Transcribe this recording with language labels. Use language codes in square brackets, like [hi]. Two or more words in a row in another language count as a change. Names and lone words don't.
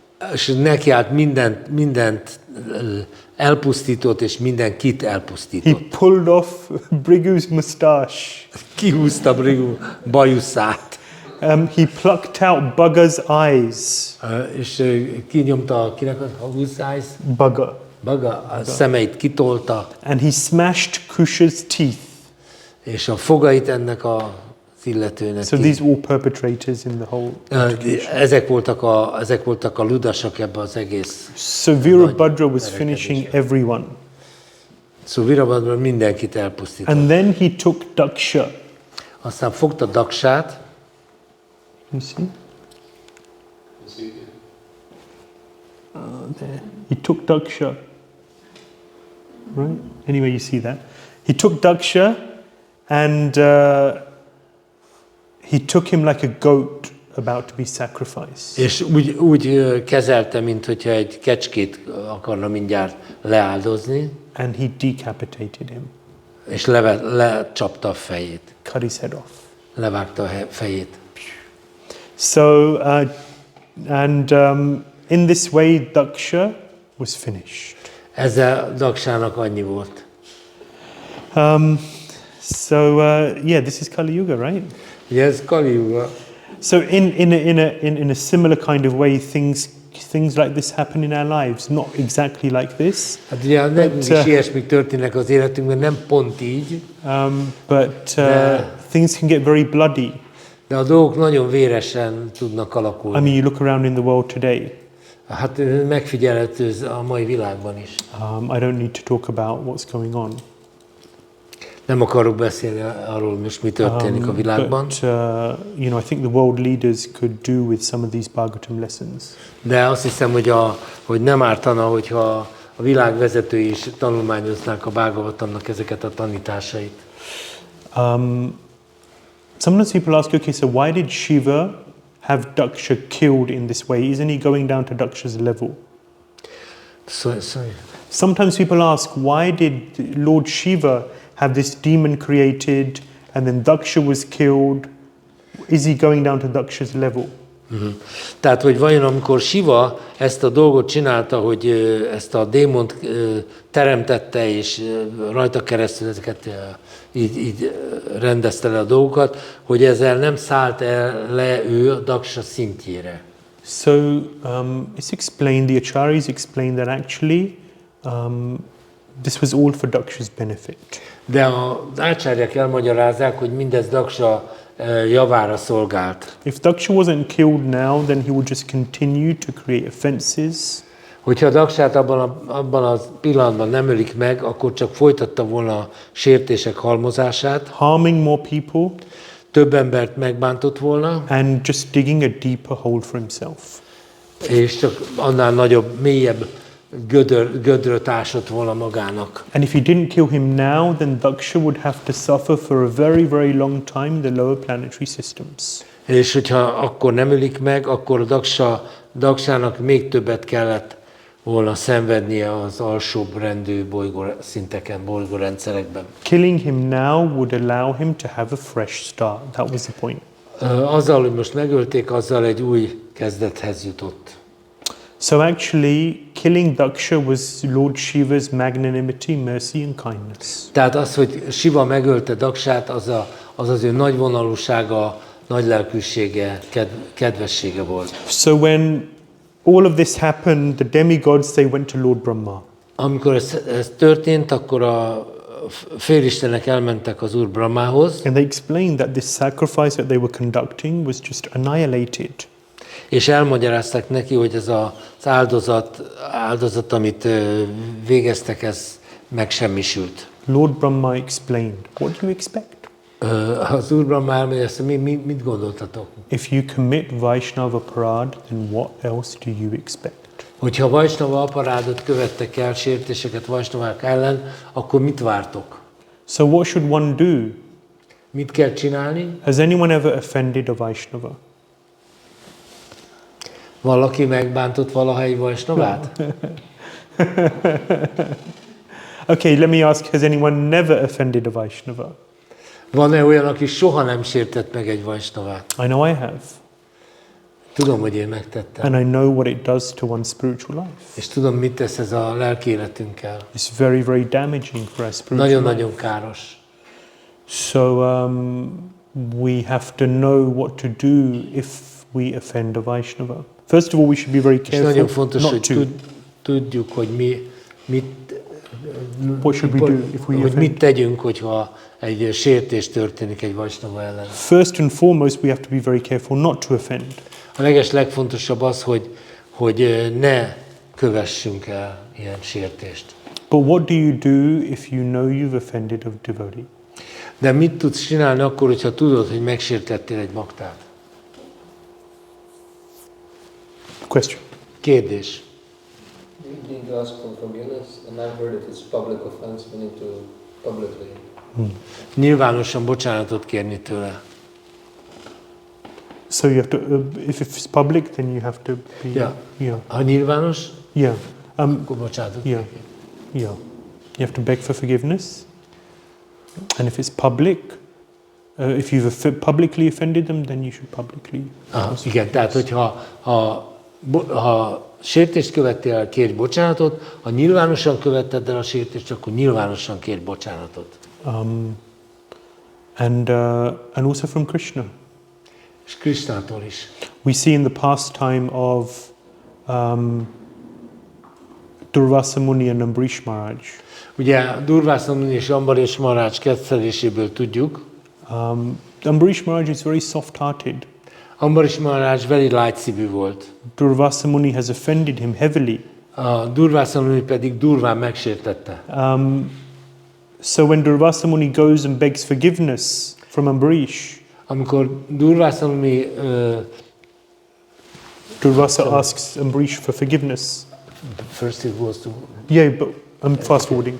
[hu] és nekiállt mindent elpusztított, és mindenkit [en] He [hu] elpusztított. [en] pulled off Brigu's moustache. [hu] Kihúzta Brigu bajuszát, [en] He plucked out Bugger's eyes. [hu] és kinyomta kinek a húzász? Bugger. Baga a szemeit kitolta, [en] And he smashed Kusha's teeth. [hu] és a fogait ennek az illetőnek. [en] So these all perpetrators in the whole. [hu] Ezek voltak a ludasak ebbe az egész. [en] So Virabhadra was finishing everyone. [hu] Szóval Virabhadra mindenkit elpusztított. [en] And then he took Daksha. [hu] Aztán fogta Daksát, [en] You see? There. He took Daksha. Right? Anyway, you see that. He took Daksha and he took him like a goat about to be sacrificed. [hu] és úgy kezelte, mint hogyha egy kecskét akarna mindjárt leáldozni, [en] And he decapitated him, [hu] és lecsapta a fejét, [en] cut his head off. [hu] levágta a fejét. [en] So, in this way, Daksha was finished. [hu] Ezzel Daksának annyi volt. [en] Yeah, this is Kali Yuga, right? [hu] Ugye ez Kali Yuga. [en] So, in a similar kind of way, things like this happen in our lives. Not exactly like this, [hu] Hát ugye nekünk is ilyesmik történnek az életünkben, nem pont így, [en] but things can get very bloody. [hu] de a dolgok nagyon véresen tudnak alakulni. [en] I mean, you look around in the world today. [hu] Hát megfigyelhető a mai világban is. [en] I don't need to talk about what's going on. [hu] Nem akarok beszélni arról, most mi történik a világban. [en] But I think the world leaders could do with some of these Bhagavatam lessons. [hu] De azt hiszem, hogy nem ártana, hogyha a világ vezetői is tanulmányoznák a Bhagavatamnak ezeket a tanításait. [en] Sometimes people ask, okay, so why did Shiva have Daksha killed in this way? Isn't he going down to Daksha's level? Sorry. Sometimes people ask, why did Lord Shiva have this demon created and then Daksha was killed? Is he going down to Daksha's level? [hu] Tehát, hogy vajon amikor Siva ezt a dolgot csinálta, hogy ezt a démont teremtette, és rajta keresztül ezeket így rendezte le a dolgokat, hogy ezzel nem szállt el le ő a Daksha szintjére. [en] So it's explained, the Acharyas explained that actually this was all for Daksha's benefit. [hu] De az ácsárják elmagyarázzák, hogy mindez Daksha javára szolgált. [en] If Daksha wasn't killed now, then he would just continue to create offenses. [hu] Hogyha Daksát abban a pillanatban nem ölik meg, akkor csak folytatta volna a sértések halmozását, [en] Harming more people [hu] több embert megbántott volna, [en] and just digging a deeper hole for himself. [hu] és csak annál nagyobb, mélyebb gödröt ásott volna magának. [en] And if he didn't kill him now, then Daksha would have to suffer for a very, very long time in the lower planetary systems. [hu] És hogyha akkor nem ölik meg, akkor Daksának még többet kellett volna szenvednie az alsóbb rendű bolygószinteken, bolygórendszerekben. [en] Killing him now would allow him to have a fresh start. That was the point. [hu] Azzal, hogy most megölték, azzal egy új kezdethez jutott. [en] So actually, killing Daksha was Lord Shiva's magnanimity, mercy and kindness. [hu] Tehát az, hogy Siva megölte Daksát, az ő nagyvonalúsága, nagylelkűsége, kedvessége volt. [en] So when all of this happened, the demigods, they went to Lord Brahma. [hu] Amikor ez történt, akkor a félistenek elmentek az Úr Brahmához, [en] And they explained that this sacrifice that they were conducting was just annihilated. [hu] és elmagyarázták neki, hogy ez az áldozat, amit végeztek, ez megsemmisült. [en] Lord Brahma explained, what do you expect? [hu] Az Úr Brahma elmondja, ezt mit gondoltatok? [en] If you commit Vaishnava parad, then what else do you expect? [hu] Hogyha Vaishnava aparádot követtek el, sértéseket Vaishnavák ellen, akkor mit vártok? [en] So what should one do? [hu] Mit kell csinálni? [en] Has anyone ever offended a Vaishnava? [hu] Valaki megbántott valaha egy Vaishnavát? [en] Okay, let me ask, has anyone never offended a Vaishnava? [hu] Van-e olyan, aki soha nem sértett meg egy Vaishnavát? [en] I know I have. [hu] Tudom, hogy én megtettem. [en] And I know what it does to one's spiritual life. [hu] És tudom, mit tesz ez a lelki életünkkel. [en] It's very, very damaging for our spiritual life. [hu] Nagyon-nagyon káros. [en] So we have to know what to do if we offend a Vaishnava. First of all, we should be very [hu] És [en] careful [hu] nagyon fontos, [en] not [hu] hogy [en] to. [hu] tudjuk, hogy [en] What should we do if we [hu] hogy [en] offend? [hu] mit tegyünk, hogyha egy sértés történik egy Vaishnava ellen. [en] First and foremost, we have to be very careful not to offend. [hu] A legfontosabb az, hogy ne kövessünk el ilyen sértést. [en] But what do you do if you know you've offended a devotee? [hu] De mit tudsz csinálni akkor, hogyha tudod, hogy megsértettél egy baktát? [en] Question. [hu] Kérdés. [en] We need to ask for forgiveness, and I've heard if it's public offense, we need to publicly. [hu] Nyilvánosan bocsánatot kérni tőle. [en] So you have to, if it's public, then you have to be. Yeah. [hu] Ha nyilvános, [en] Yeah. [hu] akkor bocsánatot [en] Yeah. [hu] kérni. [en] Yeah. You have to beg for forgiveness. And if it's public, if you've publicly offended them, then you should publicly. [hu] Igen, tehát hogyha ha sértést követtél el, kérj bocsánatot, ha nyilvánosan követted el a sértést, akkor nyilvánosan kérj bocsánatot. [en] And also from Krishna. [hu] És Krishnától is. [en] We see in the pastime of Durvasa Muni and Ambrish Maharaj. [hu] Ugye Durvasa Muni és Ambrish Maharaj ketteléséből tudjuk. [en] Ambrish Maharaj is very soft-hearted. [hu] Ambrish Maharaj very lágyszívű volt. [en] Durvasa Muni has offended him heavily. [hu] A Durvasa Muni pedig durván megsértette. [en] So when Durvasa Muni goes and begs forgiveness from Ambrish, [hu] amikor Durvasa Muni [en] Durvasa asks Ambrish for forgiveness. First it was to... Yeah, but I'm fast forwarding.